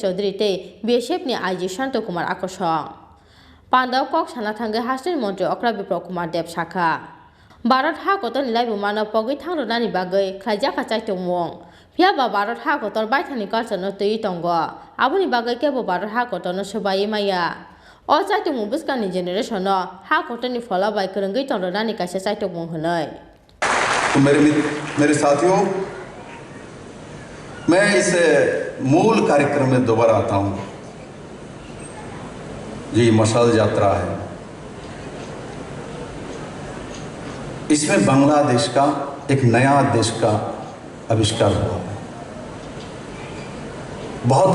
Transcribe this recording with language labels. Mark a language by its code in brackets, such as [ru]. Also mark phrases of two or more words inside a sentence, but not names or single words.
[trp] Chaudhary te BSF ni IG Shanta Kumar Akosong Pandao kok sana thangai haste ni mantri Akra Viplav Kumar Dev Shakha Bharat hakotoni laibumano pogoi thangrunani bagai khlaijaka chaitongmung phiaba Bharat hakotor baithani culture tei tongo aboni bagai kebo Bharat hakotorno sobai maya o chaitongmung biskani generation no hakotoni fola bai krungai tongronani kaisa chaitongmung honai [hi] तो मेरे साथियों मैं इस मूल कार्यक्रम में दोबारा आता हूं ये मशाल यात्रा है इसमें बांग्लादेश का एक नया देश का आविष्कार हुआ है बहुत